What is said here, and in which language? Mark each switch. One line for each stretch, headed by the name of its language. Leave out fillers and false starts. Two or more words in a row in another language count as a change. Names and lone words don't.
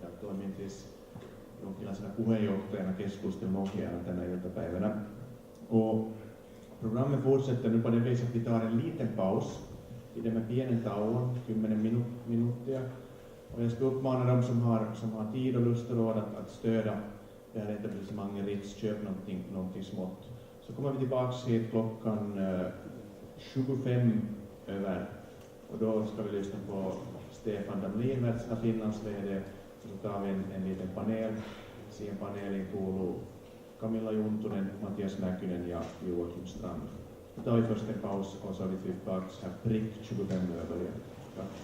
Finnish: Toimintis jonkinlaisena puheenjohtajana keskustelun ohjaajana tänä iltapäivänä.
Swedish: Och programmet fortsätter nu på det viset att vi tar en liten paus.
Finnish: Pidämme pienen tauon, 10 minuuttia.
Swedish: Och jag ska uppmana dem som har tid och lust och råd att stödja det här etablissemanget Ritz, köp någonting smått. Så kommer vi tillbaks hit klockan 25 över. Och då ska vi lyssna på Stefan Damlin, värskä Finlands VD. Så tar vi en liten panel.
Finnish: Siihen paneeliin kuuluu Camilla Juntunen, Mattias Mäkynen ja Joakim Strand.
Swedish: Då tar vi först en paus och så är vi tillbaks här prick 25 över igen. Ja.